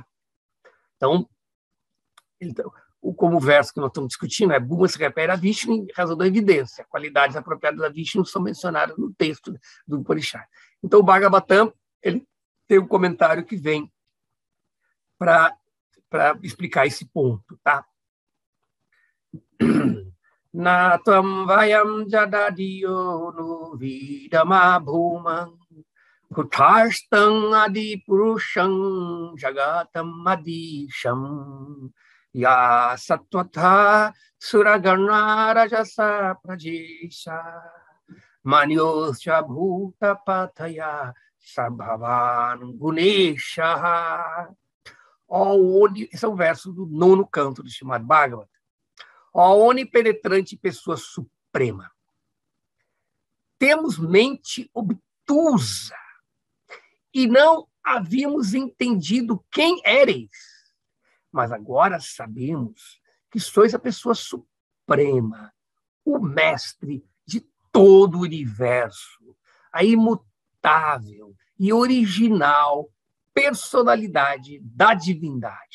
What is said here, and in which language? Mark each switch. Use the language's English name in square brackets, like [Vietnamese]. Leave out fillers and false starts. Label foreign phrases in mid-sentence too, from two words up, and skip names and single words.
[Portuguese] Então, como o verso que nós estamos discutindo é Bhuma se refere a Vishnu em razão da evidência. Qualidades apropriadas a Vishnu são mencionadas no texto do Upanishad. Então, o Bhagavatam, ele tem um comentário que vem para explicar esse ponto. Tá? [Sanskrit] Natam vayam jadadiyo no vidama bhumam kuthastam adi purusham jagatam adisham ya sattvata suragana rajasa prajesha manyosya bhuta pataya sabhavan gunesha. [Portuguese] Esse é o verso do 9º canto do Srimad Bhagavatam. Ó onipenetrante pessoa suprema, temos mente obtusa e não havíamos entendido quem éreis, mas agora sabemos que sois a pessoa suprema, o mestre de todo o universo, a imutável e original personalidade da divindade.